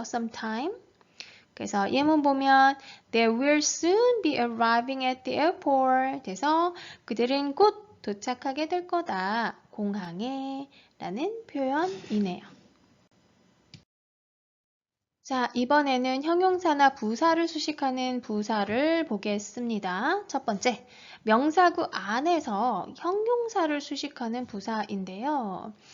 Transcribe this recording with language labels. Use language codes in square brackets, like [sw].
[en] sometime. [ko] 그래서 예문 보면 [en] They will soon be arriving at the airport. [ko] 그래서 그들은 곧 도착하게 될 거다. 공항에 라는 표현이네요. 자, 이번에는 형용사나 부사를 수식하는 부사를 보겠습니다. 첫 번째, 명사구 안에서 형용사를 수식하는 부사인데요.